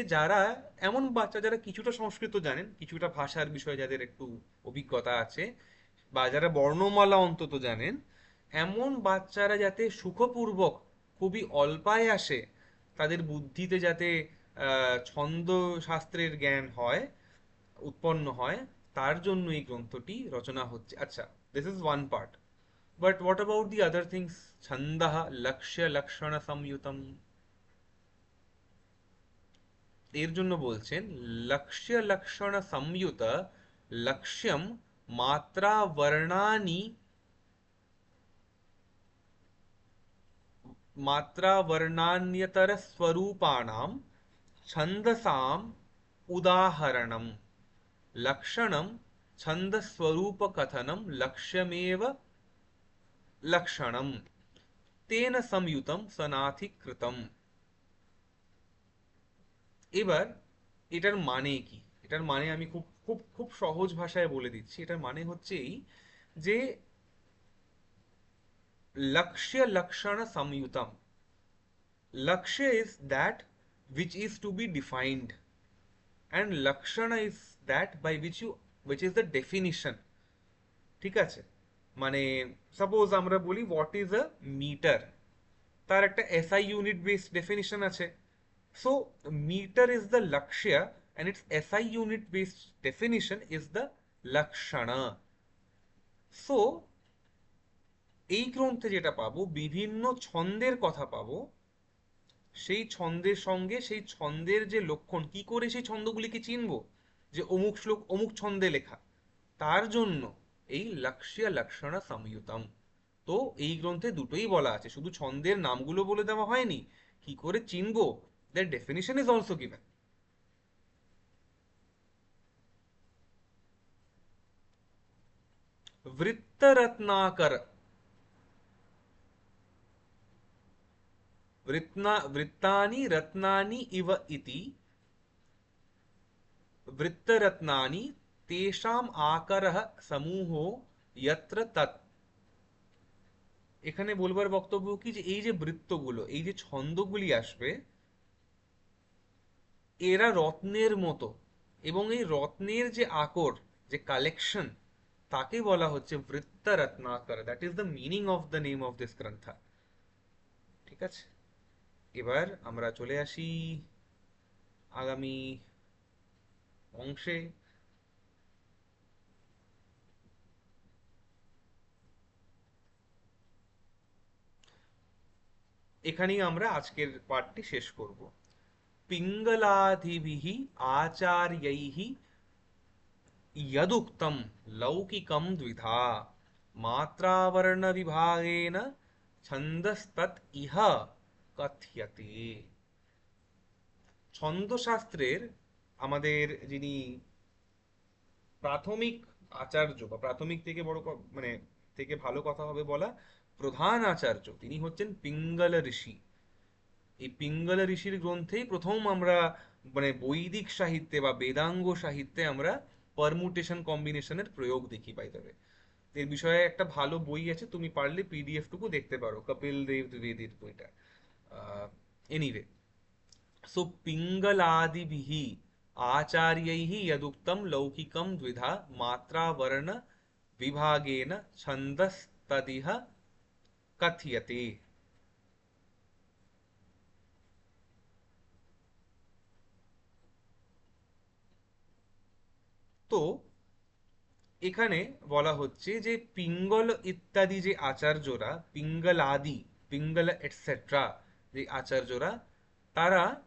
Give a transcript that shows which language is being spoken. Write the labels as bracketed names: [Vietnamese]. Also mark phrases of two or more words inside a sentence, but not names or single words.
[Bangla] যারা এমন বাচ্চা যারা কিছুটা সংস্কৃত জানেন, কিছুটা ভাষার বিষয়ে যাদের একটু অভিজ্ঞতা আছে, বা যারা বর্ণমালা অন্তত জানেন, এমন বাচ্চারা যাতে সুখপূর্বক খুবই অল্পায় আসে তাদের বুদ্ধিতে যাতে ছন্দ শাস্ত্রের জ্ঞান হয়, উৎপন্ন হয়, তার জন্য এই গ্রন্থটি রচনা হচ্ছে। আচ্ছা, [English] This is one part. But what about the other things? [Sanskrit] ছন্দঃ লক্ষ্য লক্ষণ সংযুতম। [Bangla] এর জন্য বলছেন [Sanskrit] লক্ষ্য লক্ষণ সংযুত লক্ষ্যম মাত্রা বর্ণানি, मात्रावर्णान्यतरस्वरूपाणां छन्दसाम् उदाहरणम् लक्षणं छन्दस्वरूपकथनं लक्ष्यमेव लक्षणं तेन संयुतं सनाथिकृतम्। [Bangla] এবার এটার মানে কি? এটার মানে আমি খুব খুব খুব সহজ ভাষায় বলে দিচ্ছি। এটার মানে হচ্ছে এই যে [Sanskrit] লক্ষ্য লক্ষণ সংযুতম, [English] lakshya is that which is to be defined, and lakshana is that by which you, which is the definition। [Bangla] ঠিক আছে? মানে সাপোজ আমরা বলি [English] what is a meter, [Bangla] তার একটা [English] SI unit based definition [Bangla] আছে। [English] So meter is the lakshya and its SI unit based definition is the lakshana। [Bangla] সো এই গ্রন্থে যেটা পাবো, বিভিন্ন ছন্দের কথা পাবো। সেই ছন্দের সঙ্গে সেই ছন্দের যে লক্ষণ, কি করে সেই ছন্দগুলিকে চিনবো যে অমুক শ্লোক অমুক ছন্দে লেখা, তার জন্য এই [Sanskrit] লক্ষ্য লক্ষণ সংযুতম। [Bangla] তো এই গ্রন্থে দুটোই বলা আছে, শুধু ছন্দের নামগুলো বলে দেওয়া হয়নি, কি করে চিনবো, [English] that definition is also given. [Bangla] বৃত্তরত্নাকর, [Sanskrit] वृत्तानि रत्नानि इव इति, वृत्तरत्नानि तेषाम् आकरः समूहो यत्र तत्। [Bangla] এখানে বলবার বক্তব্য কি, যে এই যে বৃত্তগুলো, এই যে ছন্দগুলি আসবে, এরা রত্নের মতো, এবং এই রত্নের যে আকর, যে কালেকশন, তাকে বলা হচ্ছে বৃত্ত রত্নাকর। [English] That is the meaning of the name of this গ্রন্থ। [Bangla] ঠিক আছে, এবার আমরা চলে আসি আগামী অংশে। এখানেই আমরা আজকের পাঠটি শেষ করব। [Sanskrit] পিঙ্গলাদিভিः আচার্যैः यदुक्तं लौकिकं द्विधा मात्रावर्णविभागेन छन्दस्तत् इह কথ্যতে। [Bangla] ছন্দশাস্ত্রের আমাদের যিনি প্রাথমিক আচার্য, বা প্রাথমিক থেকে বড় মানে থেকে ভালো কথা হবে বলা, প্রধান আচার্য তিনি হচ্ছেন পিঙ্গল ঋষি। এই পিঙ্গল ঋষির গ্রন্থেই প্রথম আমরা মানে বৈদিক সাহিত্যে বা বেদাঙ্গ সাহিত্যে আমরা [English] permutation combination [Bangla] প্রয়োগ দেখি পাই তবে। এর বিষয়ে একটা ভালো বই আছে, তুমি পারলে পিডিএফ টুকু দেখতে পারো, কপিল দেব দ্বিবেদীর বইটা। এনিওয়ে, [Sanskrit] सो पिङ्गलादिभिः आचार्यैः यदुक्तं लौकिकं द्विधा मात्रावर्ण विभागेन छन्दस्तदिह कथ्यते। [Bangla] তো এখানে বলা হচ্ছে যে পিঙ্গল ইত্যাদি যে আচার্যরা, পিঙ্গল আদি, পিঙ্গল এটসেট্রা যে আচার্যরা, তারা